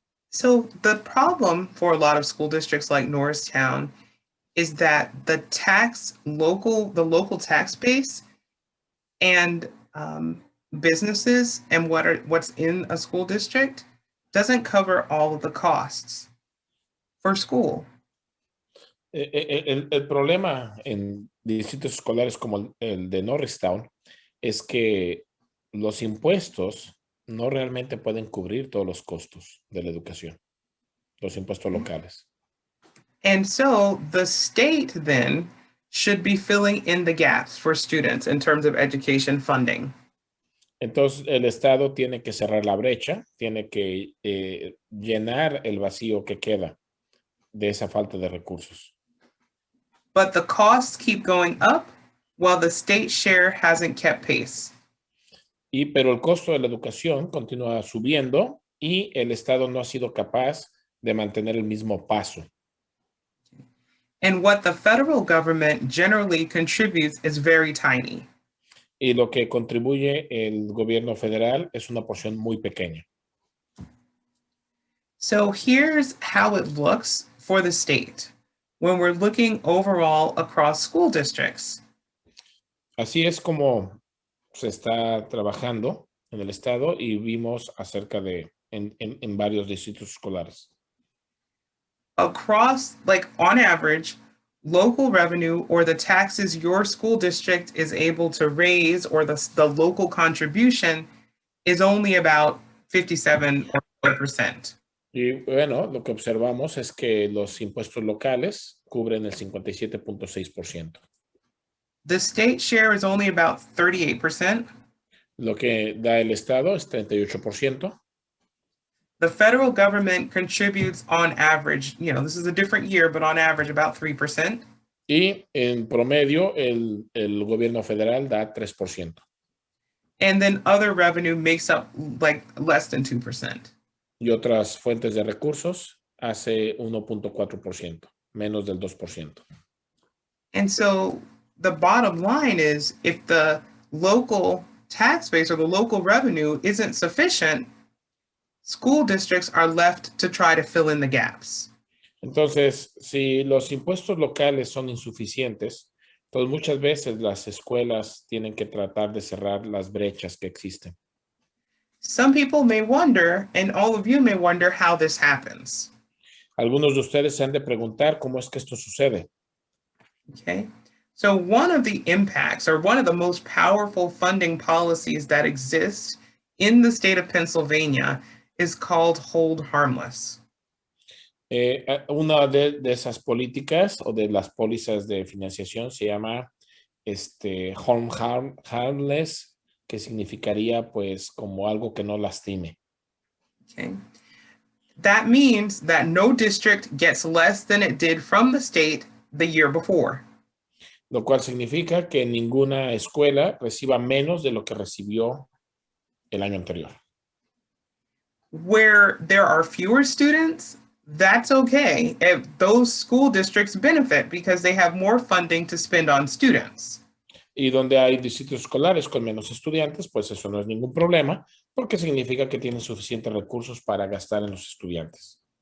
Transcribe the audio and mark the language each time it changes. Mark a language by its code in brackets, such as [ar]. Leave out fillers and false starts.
[en] So the problem for a lot of school districts like Norristown is that the local tax base and businesses and what's in a school district doesn't cover all of the costs for school. [es] El problema en distritos escolares como el de Norristown es que los impuestos no realmente pueden cubrir todos los costos de la educación, los impuestos locales. [en] And so the state then should be filling in the gaps for students in terms of education funding. [es] Entonces, el Estado tiene que cerrar la brecha, tiene que llenar el vacío que queda de esa falta de recursos. [en] But the costs keep going up while the state share hasn't kept pace. [es] Pero el costo de la educación continúa subiendo y el Estado no ha sido capaz de mantener el mismo paso. [en] And what the federal government generally contributes is very tiny. [es] Y lo que contribuye el gobierno federal es una porción muy pequeña. [en] So here's how it looks for the state when we're looking overall across school districts. [es] Así es como se está trabajando en el estado y vimos acerca de en varios distritos escolares. [en] Across, like on average, local revenue or the taxes your school district is able to raise or the local contribution is only about 57 or 4%. [es] Y bueno, lo que observamos es que los impuestos locales cubren el 57.6%. [en] The state share is only about 38%. [es] Lo que da el estado es 38%. [en] The federal government contributes on average, this is a different year, but on average about 3%. [es] Y en promedio el gobierno federal da 3%. [en] And then other revenue makes up like less than 2%. [es] Y otras fuentes de recursos hace 1.4%, menos del 2%. [en] And so the bottom line is if the local tax base or the local revenue isn't sufficient, school districts are left to try to fill in the gaps. [es] Entonces, si los impuestos locales son insuficientes, pues muchas veces las escuelas tienen que tratar de cerrar las brechas que existen. [en] Some people may wonder, and all of you may wonder how this happens. [es] Algunos de ustedes se han de preguntar cómo es que esto sucede. [en] Okay. So one of the impacts or one of the most powerful funding policies that exist in the state of Pennsylvania is called hold harmless. [es] Una de esas políticas o de las pólizas de financiación se llama hold harmless, que significaría pues como algo que no lastime. [en] Okay. That means that no district gets less than it did from the state the year before. [es] Lo cual significa que ninguna escuela reciba menos de lo que recibió el año anterior. [en] Where there are fewer students, that's okay. If those school districts benefit because they have more funding to spend on students. [es] Y donde hay distritos escolares con menos estudiantes, pues eso no es ningún problema, porque significa que tienen suficientes recursos para gastar en los estudiantes.